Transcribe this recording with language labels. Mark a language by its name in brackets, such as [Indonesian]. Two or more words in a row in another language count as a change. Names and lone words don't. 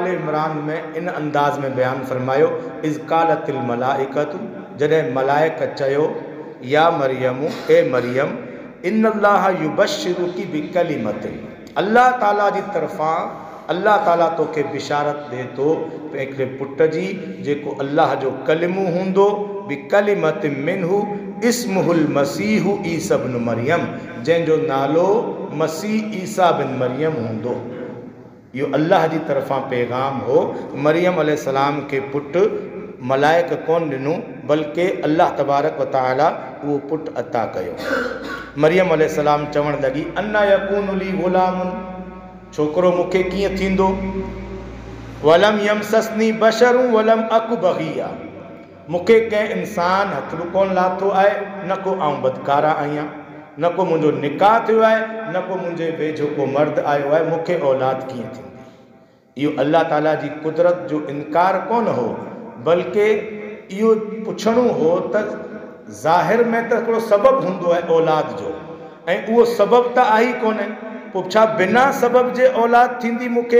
[Sindhi] इमरान में इन अंदाज़ में बयानु फरमायो, [Arabic] إذ قالت الملائكة, [Sindhi] जॾहिं मलाइक चयो [Arabic] يا مريم, [Sindhi] ए मरियम, [Arabic] إن الله يبشرك بكلمة, [Sindhi] अल्लाह ताला जी तरफ़ां अल्लाह ताला तोखे बिशारत ॾिए थो हिकिड़े पुट जी जेको अल्लाह जो कलिमो हूंदो, [Arabic] بكلمة منه اسمه المسيح عيسى ابن مريم, [Sindhi] जंहिंजो नालो मसीह ईसा बिन मरियम हूंदो। इहो अल्लाह जी तरफ़ां पैगाम हो। मरियम अलैहिस्सलाम खे पुटु मलाइक कोन ॾिनो, बल्कि अल्लाह [Arabic] تبارك وتعالى [Sindhi] उहो पुटु अता कयो। मरियम अलैहिस्सलाम चवणु लॻी, [Arabic] أنى يكون لي غلام, [Sindhi] छोकिरो मूंखे कीअं थींदो? [Arabic] ولم يمسسني بشر ولم أك بغيا, [Sindhi] मूंखे कंहिं इंसान हथ बि कोन लाथो आहे, न को आउं बदकारा आहियां, न को मुंहिंजो निकाह थियो आहे, न को मुंहिंजे वेझो को मर्द आयो आहे, मूंखे औलाद कीअं थींदी? इहो अल्लाह ताला जी कुदरत जो इनकार कोन हो, बल्कि इहो पुछणो हो त ज़ाहिर में त हिकिड़ो सबबु हूंदो आहे औलाद जो, ऐं उहो सबबु त आहे ई कोन्हे, पोइ छा बिना सबब जे औलाद थींदी मूंखे?